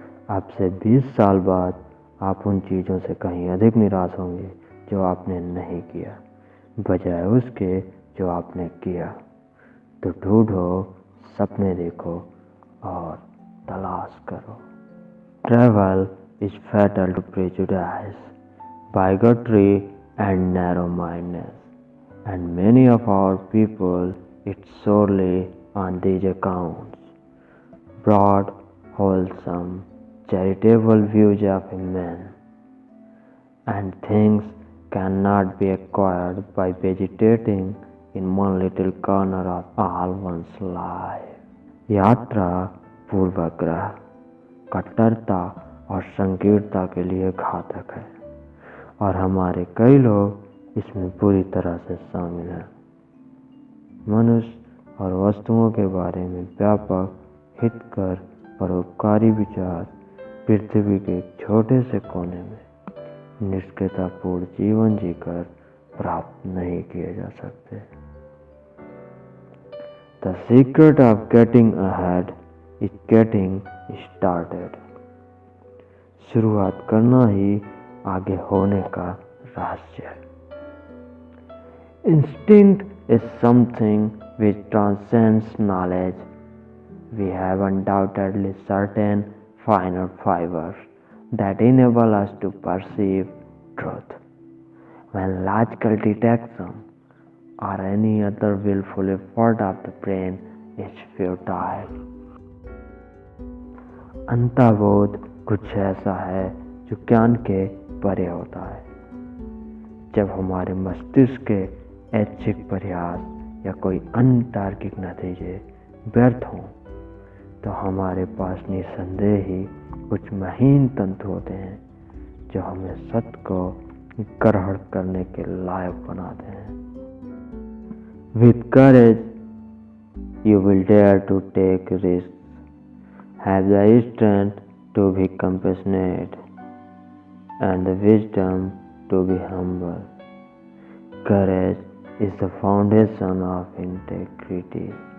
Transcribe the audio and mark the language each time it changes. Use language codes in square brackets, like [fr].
[hi] अब से 20 साल बाद आप उन चीज़ों से कहीं अधिक निराश होंगे जो आपने नहीं किया, बजाय उसके जो आपने किया। तो ढूंढो, सपने देखो और तलाश करो। [en] Travel is fatal to prejudice, bigotry and narrow-mindedness, and many of our people it's sorely on these accounts. Broad, wholesome, charitable views of men and things cannot be acquired by vegetating in one little corner of all one's life. [hi] यात्रा पूर्वाग्रह, कट्टरता और संकीर्णता के लिए घातक है और हमारे कई लोग इसमें पूरी तरह से शामिल हैं। मनुष्य और वस्तुओं के बारे में व्यापक, हितकर, परोपकारी विचार पृथ्वी के एक छोटे से कोने में निष्क्रियतापूर्ण जीवन जीकर प्राप्त नहीं किए जा सकते। [en] The secret of getting ahead is getting started. [hi] शुरुआत करना ही आगे होने का रहस्य है। [en] Instinct is something which transcends knowledge. We have undoubtedly certain finer fibers that enable us to perceive truth, when logical detection or any other willful effort of the brain is futile. [hi] अंतर्बोध कुछ ऐसा है जो ज्ञान के परे होता है। जब हमारे मस्तिष्क के ऐच्छिक प्रयास या कोई अन्य तार्किक नतीजे व्यर्थ हों, तो हमारे पास निसंदेह ही कुछ महीन तंतु होते हैं जो हमें सत्य को ग्रहण करने के लायक बनाते हैं। [en] With courage, you will dare to take risks, have the strength to be compassionate, and the wisdom to be humble. Courage is the foundation of integrity.